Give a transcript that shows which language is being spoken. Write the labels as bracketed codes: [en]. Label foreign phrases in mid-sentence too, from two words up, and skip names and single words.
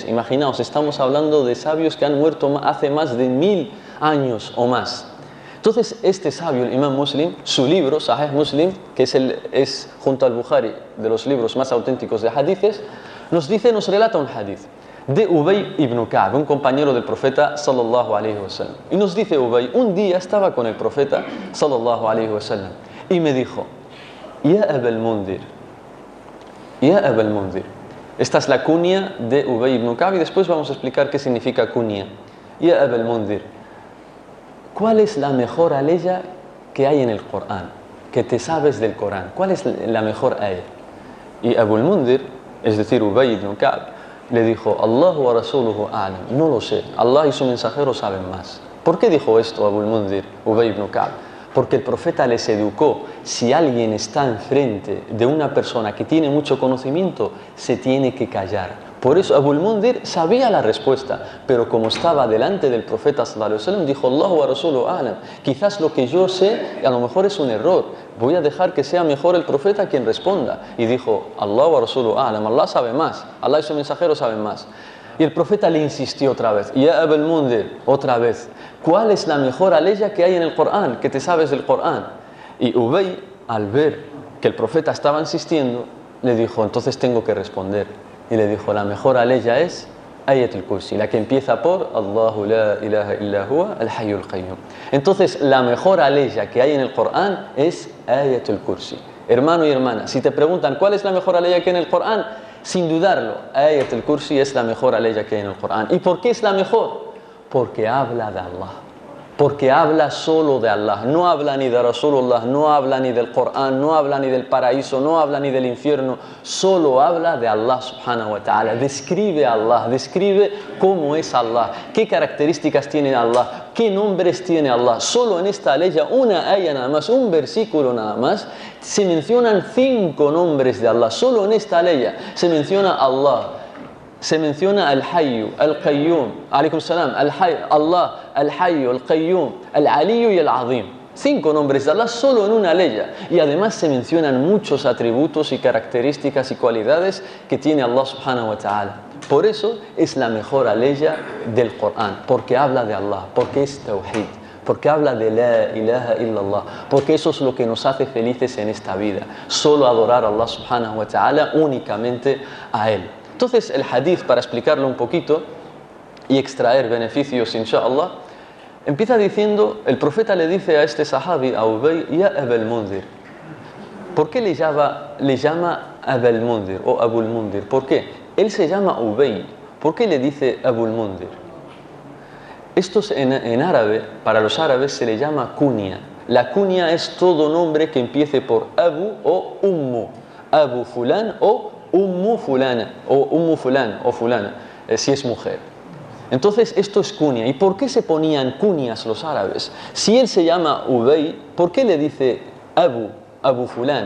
[es] Imaginaos, estamos hablando de sabios que han muerto hace más de 1000 años o más. Entonces, este sabio, el Imam Muslim, su libro, Sahih Muslim, que es junto al Bukhari de los libros más auténticos de hadithes, nos relata un hadith de Ubay ibn Ka'b, un compañero del profeta [ar] صلى الله عليه وسلم. [es] Y nos dice Ubay, un día estaba con el profeta [ar] صلى الله عليه وسلم [es] y me dijo, [ar] يا أبا المنذر، يا أبا المنذر. [es] Esta es la kunya de Ubay ibn Ka'b y después vamos a explicar qué significa kunya. [ar] يا أبا المنذر, [es] ¿cuál es la mejor aleya que hay en el Corán? Que te sabes del Corán. ¿Cuál es la mejor aya? Y Abul Mundir, es decir, Ubay ibn Ka'b, le dijo, [ar] الله ورسوله أعلم. [es] No lo sé, Allah y su mensajero saben más. ¿Por qué dijo esto Abul Mundir, Ubay ibn Ka'b? Porque el profeta les educó, si alguien está enfrente de una persona que tiene mucho conocimiento, se tiene que callar. Por eso Abul Mundir sabía la respuesta, pero como estaba delante del profeta [ar] صلى الله عليه وسلم, [es] dijo, [ar] الله ورسوله أعلم. [es] Quizás lo que yo sé, a lo mejor es un error. Voy a dejar que sea mejor el profeta quien responda. Y dijo, [ar] الله ورسوله أعلم. [es] Allah sabe más. Allah y su mensajero saben más. Y el profeta le insistió otra vez, [ar] يا أبا المنذر, [es] otra vez, ¿cuál es la mejor aleya que hay en el Corán, que te sabes del Corán? Y Ubay, al ver que el profeta estaba insistiendo, le dijo, entonces tengo que responder. Y le dijo, la mejor aleya es Ayatul Kursi, la que empieza por [ar] الله لا إله إلا هو الحي القيوم. [es] Entonces, la mejor aleya que hay en el Corán es Ayatul Kursi. Hermano y hermana, si te preguntan, ¿cuál es la mejor aleya que hay en el Corán? Sin dudarlo, Ayatul Kursi es la mejor aleya que hay en el Corán. ¿Y por qué es la mejor? Porque habla de Allah. Porque habla solo de Allah. No habla ni de Rasulullah, no habla ni del Corán, no habla ni del paraíso, no habla ni del infierno. Solo habla de Allah [ar] سبحانه وتعالى. [es] Describe a Allah, describe cómo es Allah, qué características tiene Allah, qué nombres tiene Allah. Solo en esta aleya, una aya nada más, un versículo nada más, se mencionan 5 nombres de Allah. Solo en esta aleya se menciona Allah. Se menciona Al-Hayyu, Al-Qayyum, [ar] عليكم السلام, [es] Allah, Al-Hayyu, Al-Qayyum, Al-Aliyu y Al-Azim. 5 nombres de Allah solo en una aleya. Y además se mencionan muchos atributos y características y cualidades que tiene Allah [ar] سبحانه وتعالى. [es] Por eso es la mejor aleya del Corán, porque habla de Allah, porque es Tawhid, porque habla de [ar] لا إله إلا الله, [es] porque eso es lo que nos hace felices en esta vida. Solo adorar a Allah [ar] سبحانه وتعالى, [es] únicamente a Él. Entonces el hadith, para explicarlo un poquito y extraer beneficios inshallah, empieza diciendo, el profeta le dice a este sahabi, a Ubay, Ya Abul Mundir. ¿Por qué le llama Abul Mundir o Abul Mundir? ¿Por qué? Él se llama Ubay. ¿Por qué le dice Abul Mundir? Esto en árabe, para los árabes se le llama kunya. La kunya es todo nombre que empiece por Abu o Ummu. Abu Fulan o Ummu fulana o fulana, si es mujer. Entonces esto es kunya. ¿Y por qué se ponían kunyas los árabes? Si él se llama Ubay, ¿por qué le dice Abu Fulan?